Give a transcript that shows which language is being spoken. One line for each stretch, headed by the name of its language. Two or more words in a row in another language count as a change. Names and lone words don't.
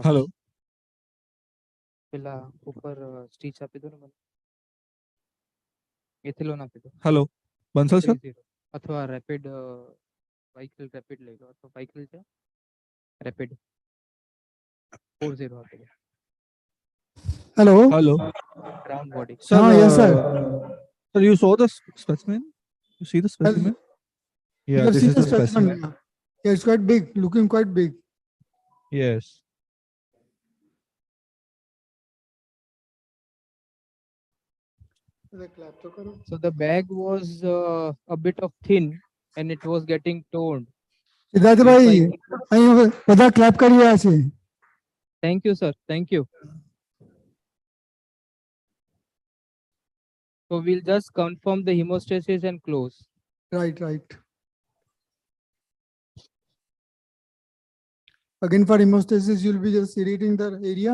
English: Hello.
Gujarati: પેલા ઉપર સ્ટીચ આપી દો ને મને. એથિલોન આપી દો.
English: Hello. Bansal sir.
Gujarati: 30 અથવા રેપિડ વાઇકલ રેપિડ લઈ લો, અથવા વાઇકલ છે રેપિડ 40 આપી દો.
English: Hello. Hello. Ground body. Sir, Yes, sir. Sir, you saw the specimen? You see the specimen? You Yeah, have this seen is the the specimen. specimen. Yeah, it's quite big, looking quite big. Yes. So the bag was a bit of thin and it was getting torn.
Gujarati: સિદ્ધાર્થભાઈ, અહીં બધા ક્લેપ કરી રહ્યા છે.
English: Thank you, sir. Thank you. So we'll just confirm the hemostasis and close. Right, right. Again, for hemostasis, you'll be just irrigating the area.